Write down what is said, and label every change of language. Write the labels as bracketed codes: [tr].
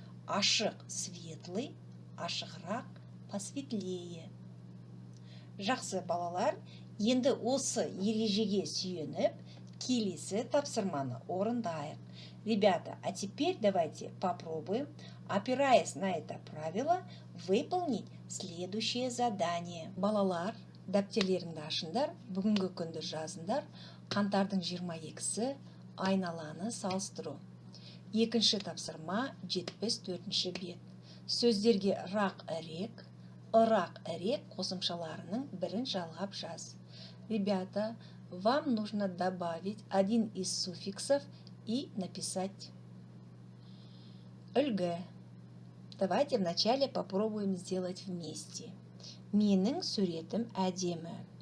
[kk] Ашық – светлый, ашығырақ – посветлее. Жақсы балалар, енді осы ережеге сүйеніп, келесі тапсырманы орындайық. [ru] Ребята, а теперь давайте попробуем, опираясь на это правило, выполнить следующее задание. [kk] Балалар, дәптерлеріңді ашыңдар, бүгінгі күнді жазыңдар. Қаңтардың 22-сі айналаны салыстыру. Екінші тапсырма 74-ші бет. Сөздерге рақ әрек, ырак әрек қосымшаларының бірін жалғап жаз. [ru] Ребята, вам нужно добавить один из суффиксов и написать үлгі. Давайте вначале попробуем сделать вместе. [kk] Менің суретім әдемі.